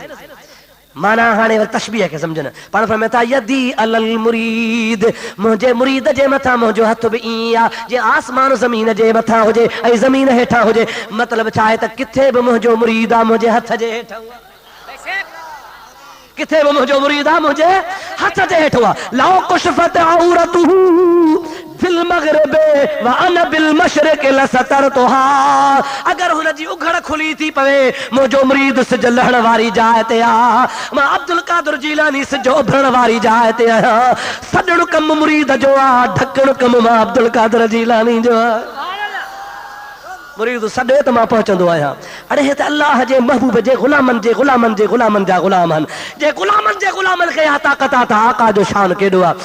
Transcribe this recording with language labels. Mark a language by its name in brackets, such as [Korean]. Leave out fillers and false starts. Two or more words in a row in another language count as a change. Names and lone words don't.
[Sindhi] माना हाणे तशबीह खे सम्झनि, पाण फरमाए था [Arabic] يدي على المريد, [Sindhi] मुंहिंजे मुरीद जे मथां मुंहिंजो हथ बि ईअं आहे जीअं आसमान ज़मीन जे मथां हुजे ऐं ज़मीन हेठां हुजे। मतिलबु छा आहे त किथे बि मुंहिंजो मुरीद आहे मुंहिंजे हथ जे हेठां, किथे बि मुंहिंजो मुरीद आहे मुंहिंजे हथ जे हेठो आहे। [Arabic] لو كشفت عورته في المغرب وأنا بالمشرق لسترتها. [Sindhi] अगर हुनजी उघड़ खुली थी पवे, मुंहिंजो मुरीद सिज लहण वारी जाइ ते आहे, मां अब्दुल कादिर जीलानी सिज उभरण वारी जाइ ते आहियां। सॾण कमु मुरीद जो आहे, ढकण कमु मां अब्दुल कादिर जीलानी जो आहे। मुरीद सॾे त मां पहुचंदो आहियां। अड़े हे त अल्लाह जे महबूब जे ग़ुलामनि जे ग़ुलामनि जे ग़ुलामनि जा ग़ुलाम आहिनि, जे ग़ुलामनि जे ग़ुलामनि खे इहा ताक़त आहे त आका जो शान केॾो आहे।